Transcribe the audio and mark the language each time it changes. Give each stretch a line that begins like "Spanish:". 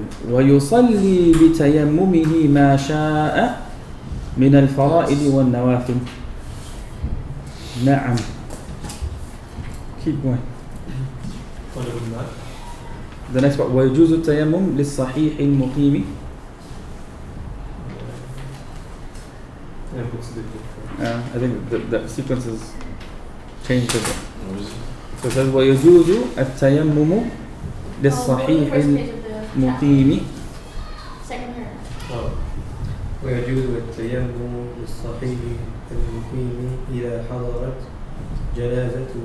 Arabic: ويصلي بتيممه ما شاء من الفرائض والنوافل. نعم.
English: Keep going. The next part.
Arabic: ويجوز التيمم للصحيح المقيم.
English: I think the sequence is changed a bit. So it says
Arabic: ويجوز التيمم للصحيح المقيم.
English: Second paragraph.
Arabic: ويجوز التيمم للصحيح المقيم إذا حضرت جنازة